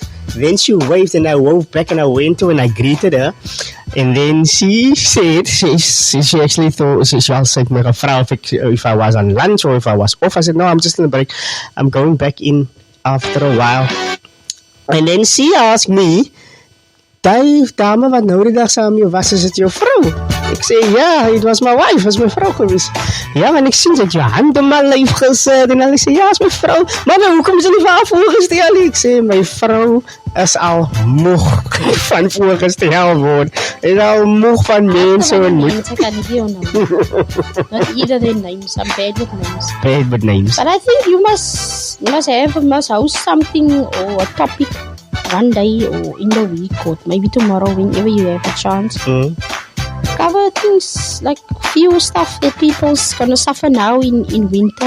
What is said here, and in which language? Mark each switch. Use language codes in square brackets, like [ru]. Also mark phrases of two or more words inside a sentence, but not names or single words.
[en] Then she waved, and I waved back, and I went to and I greeted her. And then she said, she actually thought, she said me if I was on lunch or if I was off. I said, no, I'm just on a break. I'm going back in after a while. And then she asked me, [af] "Die dame wat nou die dag saam jou was, is dit jou vrou?" Ek sê, ja, [en] it was my wife, [af] was my vrou gewees. Ja, maar ek sien dat jou hand op my lyf gesit. En hulle sê, ja, is my vrou. Maar nou, hoekom is jy nie vir haar voorgestel? Ek sê, my vrou is al moeg van voorgestel word. En al moeg van mense ontmoet. [en] I can't give you names. Not either their names. I'm bad with names. Bad with names. But I think you must host something or a topic one day or in the week or maybe tomorrow whenever you have a chance. Cover things like few stuff that people's gonna suffer now in winter.